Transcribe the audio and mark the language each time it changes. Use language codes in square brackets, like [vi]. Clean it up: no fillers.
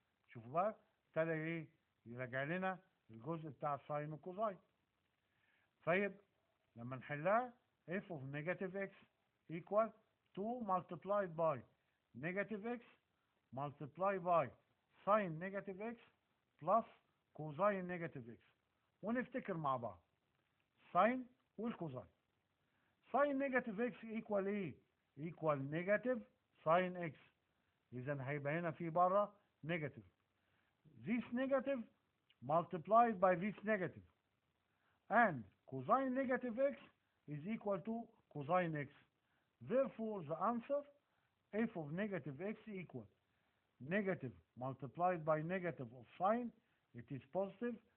[ar] شوفوا بقى ابتدى ايه يراجع لنا الجزء بتاع الساين والكوزاين. طيب لما نحلها [en] f of negative x equal 2 multiplied by negative x multiplied by sin negative x plus cosine negative x. [ar] ونفتكر مع بعض ساين والكوزاين. ساين نيجاتيف اكس ايكوال ايه؟ ايكوال نيجاتيف ساين اكس. اذا هيبقى هنا في بره نيجاتيف. [en] This negative multiplied by this negative. And cosine negative x is equal to cosine x. Therefore the answer f of negative x equal negative multiplied by negative of sine, it is positive.